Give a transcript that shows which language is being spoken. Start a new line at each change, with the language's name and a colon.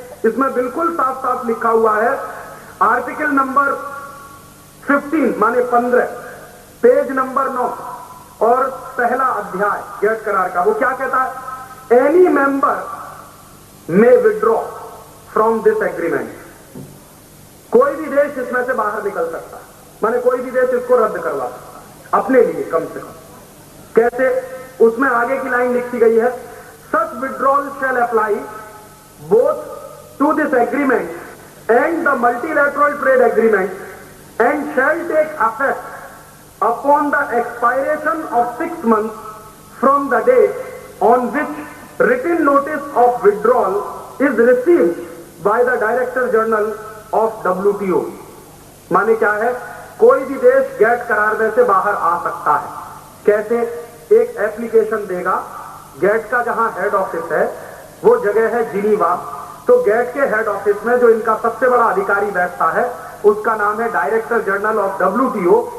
Hindi: इसमें बिल्कुल साफ साफ लिखा हुआ है, आर्टिकल नंबर 15 माने 15, पेज नंबर 9 और पहला अध्याय गैट करार का। वो क्या कहता है?
English: Any member may withdraw from this agreement.
Hindi: कोई भी देश इसमें से बाहर निकल सकता है, माने कोई भी देश इसको रद्द करवा सकता है अपने लिए कम से कम। कैसे? उसमें आगे की लाइन लिखी गई है,
English: Such withdrawal shall apply both to this agreement and the multilateral trade agreement and shall take effect upon the expiration of 6 months from the date on which written notice of withdrawal is received by the Director General of WTO।
Hindi: माने क्या है? कोई भी देश gate करार में से बाहर आ सकता है। कैसे? एक एप्लीकेशन देगा, गैट का जहां हेड ऑफिस है वो जगह है जिनीवा, तो गैट के हेड ऑफिस में जो इनका सबसे बड़ा अधिकारी बैठता है उसका नाम है डायरेक्टर जनरल ऑफ WTO।